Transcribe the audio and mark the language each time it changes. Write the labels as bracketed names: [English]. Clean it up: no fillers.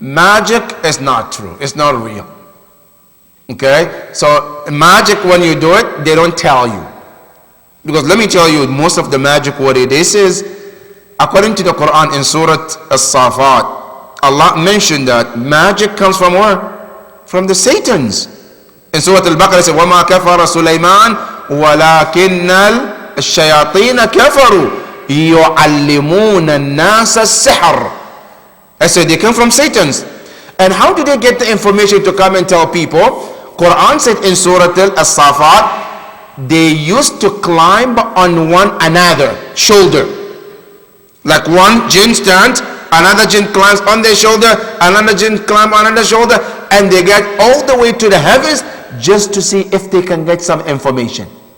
[English] Magic is not true. It's not real. Okay? So magic, when you do it, they don't tell you. Because let me tell you, most of the magic, what it is according to the Quran in Surah As-Safat, Allah mentioned that magic comes from where? From the Satans. In Surah Al-Baqarah it says, [Arabic] وَمَا كَفَرَ سُلَيْمَانَ وَلَكِنَّ الشَّيَاطِينَ كَفَرُوا يُعَلِّمُونَ النَّاسَ السِّحْرَ. [English] I said they come from Satans. And how do they get the information to come and tell people? Quran said in Surah Al-Safat, they used to climb on one another shoulder. Like one jinn stands, another jinn climbs on their shoulder, another jinn climbs on another shoulder, and they get all the way to the heavens just to see if they can get some information.